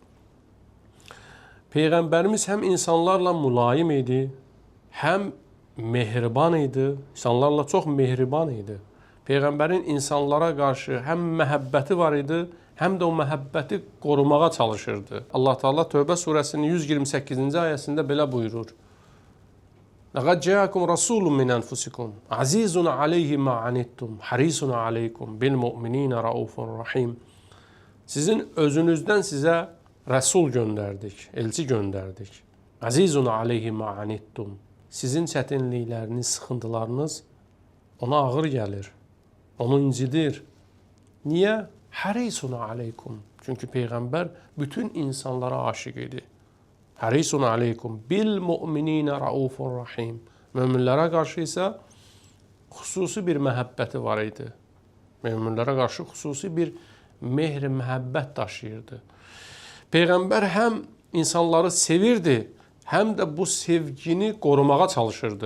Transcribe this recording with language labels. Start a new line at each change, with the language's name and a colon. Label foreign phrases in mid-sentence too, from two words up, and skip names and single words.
Azerbaijani: Peyğəmbərimiz həm insanlarla mülayim idi, həm mehriban idi, insanlarla çox mehriban idi. Peyğəmbərin insanlara qarşı həm məhəbbəti var idi, həm də o məhəbbəti qorumağa çalışırdı. Allah Teala Tövbə surəsinin 128-ci ayəsində belə buyurur:
Arabic: "لقد جاءكم رسول من أنفسكم عزيز عليه ما عنتم حريص عليكم بالمؤمنين رءوف رحيم."
Azerbaijani: Sizin özünüzdən sizə rəsul göndərdik, elçi göndərdik.
Arabic: عزيز عليه ما عنتم.
Azerbaijani: Sizin çətinlikləriniz, sıxıntılarınız ona ağır gəlir, onu incidir.
Arabic: Niyə? حريص عليكم.
Azerbaijani: Çünki Peyğəmbər bütün insanlara aşiq idi.
Arabic: حريص عليكم بالمؤمنين رءوف رحيم.
Azerbaijani: Möminlərə qarşı isə xüsusi bir məhəbbəti var idi. Möminlərə qarşı xüsusi bir mehr, məhəbbət daşıyırdı. Peyğəmbər həm insanları sevirdi, həm də bu sevgini qorumağa çalışırdı.